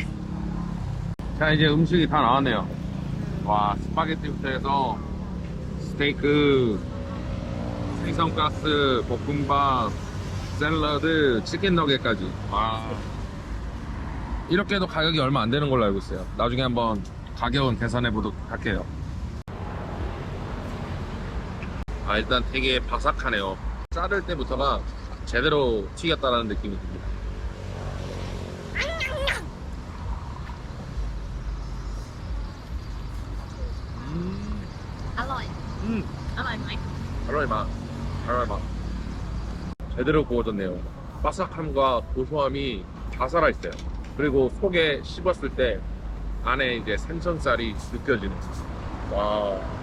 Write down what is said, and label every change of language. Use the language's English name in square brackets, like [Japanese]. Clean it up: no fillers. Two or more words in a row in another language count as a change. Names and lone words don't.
[Korean] 자, 이제 음식이 다 나왔네요. 와, 스파게티부터 해서 스테이크, 생선가스, 볶음밥, 샐러드, 치킨 너겟까지. 와, 이렇게 해도 가격이 얼마 안 되는 걸로 알고 있어요. 나중에 한번 가격은 계산해 보도록 할게요. 일단 되게 바삭하네요. 자를 때부터가 제대로 튀겼다라는 느낌이 듭니다. [Thai] อร่อย อร่อยไหม [Korean] 어로이마. 제대로 구워졌네요. 바삭함과 고소함이 다 살아있어요. 그리고 속에 씹었을 때 안에 이제 생선살이 느껴지는. 와.